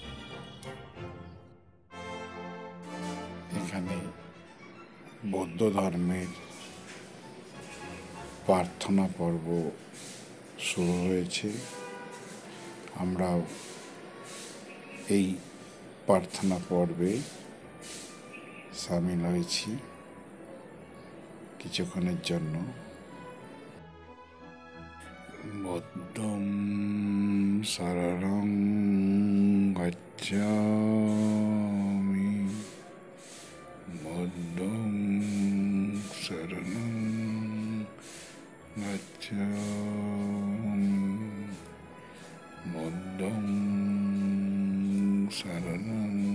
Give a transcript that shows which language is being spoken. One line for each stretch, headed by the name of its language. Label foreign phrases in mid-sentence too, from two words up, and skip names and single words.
Bangla: এখানে বৌদ্ধ ধর্মের প্রার্থনা পর্ব শুরু হয়েছে। আমরাও এই প্রার্থনা পর্বে সামিল হয়েছি কিছুক্ষণের জন্য।
Pali: বুদ্ধং শরণং গচ্ছামি, বুদ্ধং শরণং গচ্ছামি, বুদ্ধং শরণং